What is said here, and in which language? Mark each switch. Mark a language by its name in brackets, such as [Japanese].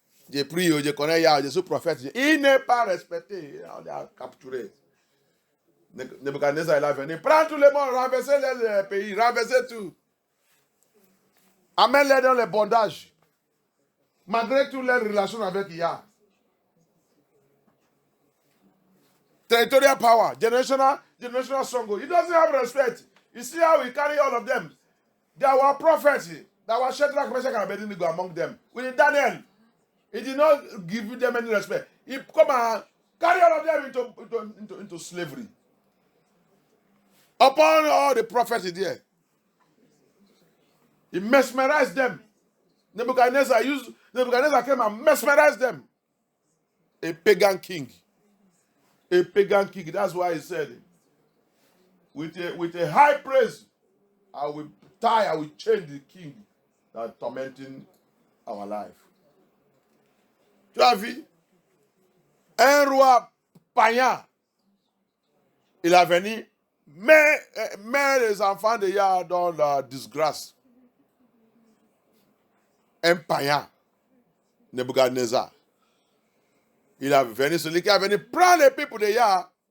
[French] J'ai pris, je connais Yah, je suis prophète. Il n'est pas respecté. On l'a capturé. Nebuchadnezzar est là venu. Prends tout le monde, renversez les pays, renversez tout. Amène-les dans les bondages. Malgré toutes les relations avec Yah. [English] Territorial power, generational stronghold. He doesn't have respect. You see how we carry all of them. There were prophets. There were Shadrach, Meshach, and Abednego among them. With Daniel, he did not give them any respect. He come and carry all of them into slavery. Upon all the prophets there, he mesmerized them. Nebuchadnezzar came and mesmerized them. A pagan king. A pagan king. That's why he said, with a high praise, I will change the king that is tormenting our life. [French] Tu as vu? Un roi païen, il a venu, mais les enfants de Yah dans la disgrâce. Un païen, Nebuchadnezzar. Il a venu, celui qui a venu prendre les peuples de Yah.